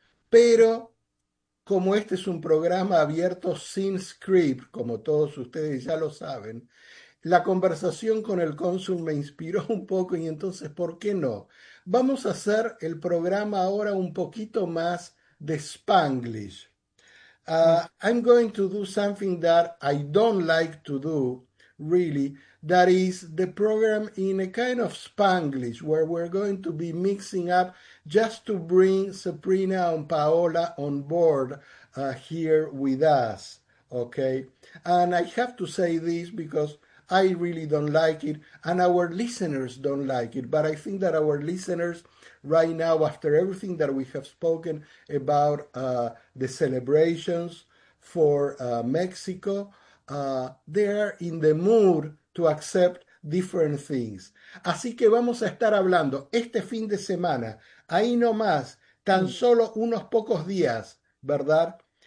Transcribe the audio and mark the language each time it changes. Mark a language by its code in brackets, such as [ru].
[es] Pero como este es un programa abierto sin script, como todos ustedes ya lo saben, la conversación con el cónsul me inspiró un poco y entonces, ¿por qué no? Vamos a hacer el programa ahora un poquito más de Spanglish. [en] I'm going to do something that I don't like to do, really. That is the program in a kind of Spanglish, where we're going to be mixing up just to bring Suprina and Paola on board here with us, okay? And I have to say this because I really don't like it, and our listeners don't like it, but I think that our listeners right now, after everything that we have spoken about the celebrations for Mexico, they are in the mood to accept different things. [es] Así que vamos a estar hablando este fin de semana, ahí nomás, tan solo unos pocos días, ¿verdad?